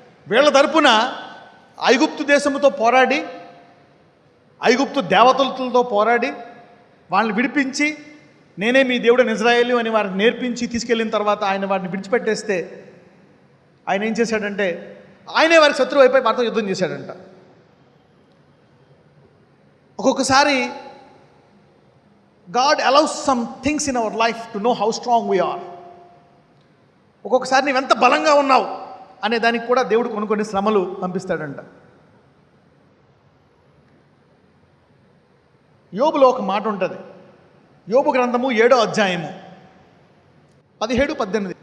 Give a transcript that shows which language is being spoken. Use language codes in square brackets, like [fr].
[te] వీళ్ళ తరపున ఐగుప్తు దేశముతో పోరాడి, ఐగుప్తు దేవతలతో పోరాడి వాళ్ళని విడిపించి, నేనే మీ దేవుడని ఇజ్రాయేలు అని వారికి నేర్పించి తీసుకెళ్ళిన తర్వాత ఆయన వారిని విడిచిపెట్టేస్తే ఆయన ఏం చేశాడంటే ఆయనే వారికి శత్రువు అయిపోయి వారితో యుద్ధం చేశాడంట. ఒక్కొక్కసారి [en] God allows some things in our life to know how strong we are. [te] ఒక్కొక్కసారి నువ్వెంత బలంగా ఉన్నావు అనే దానికి కూడా దేవుడు కొన్ని శ్రమలు పంపిస్తాడంట. యోబులో ఒక మాట ఉంటుంది. యోబు గ్రంథము 7వ అధ్యాయము 17-18.